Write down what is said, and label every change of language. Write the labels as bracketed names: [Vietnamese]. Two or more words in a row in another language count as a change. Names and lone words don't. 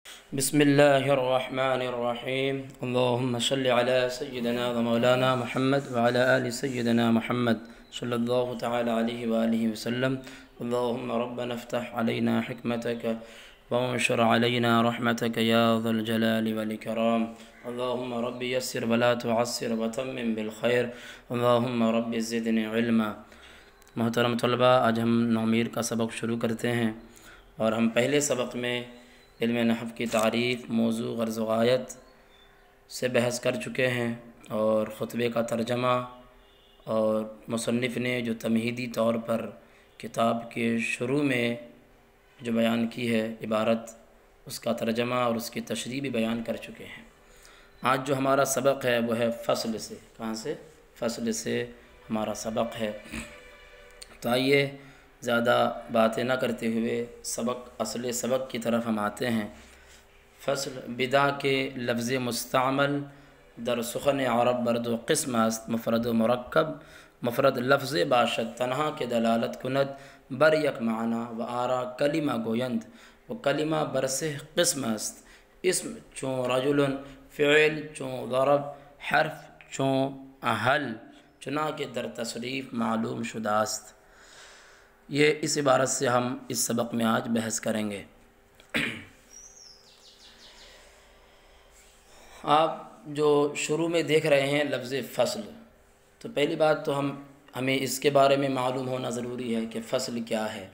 [Arabic] بسم الله الرحمن الرحيم اللهم صل على سيدنا ومولانا محمد وعلى آل سيدنا محمد صلى الله تعالى عليه وآله وسلم اللهم ربنا افتح علينا حكمتك وانشر علينا رحمتك يا ذا الجلال والإكرام اللهم رب يسر ولا تعسر وتمم بالخير اللهم رب زدني علما۔ [Urdu] محترم طلباء، آج ہم نومیر کا سبق شروع کرتے ہیں، اور ہم پہلے سبق میں علم نحو کی تعریف، موضوع، غرض و غایت سے بحث کر چکے ہیں، اور خطبے کا ترجمہ اور مصنف نے جو تمہیدی طور پر کتاب کے شروع میں جو بیان کی ہے عبارت، اس کا ترجمہ اور اس کی تشریح بھی بیان کر چکے ہیں۔ آج جو ہمارا سبق ہے وہ ہے فصل سے۔ کہاں سے؟ فصل سے ہمارا سبق ہے۔ تو آئیے زیادہ باتیں نہ کرتے ہوئے اصل سبق کی طرف ہم آتے ہیں۔ [Persian] فصل بدا کے لفظ مستعمل در سخن عرب برد و قسم است، مفرد و مرکب، مفرد لفظ باشد تنہا کے دلالت کند بر یک معنی و آرا کلمہ گویند و کلمہ برسہ قسم است، اسم چون رجل، فعل چون ضرب، حرف چون اہل، چنانکہ در تصریف معلوم شدہ است۔ [Urdu] یہ اس عبارت سے ہم اس سبق میں آج بحث کریں گے۔ آپ جو شروع میں دیکھ رہے ہیں لفظ فصل، تو پہلی بات تو ہمیں اس کے بارے میں معلوم ہونا ضروری ہے کہ فصل کیا ہے۔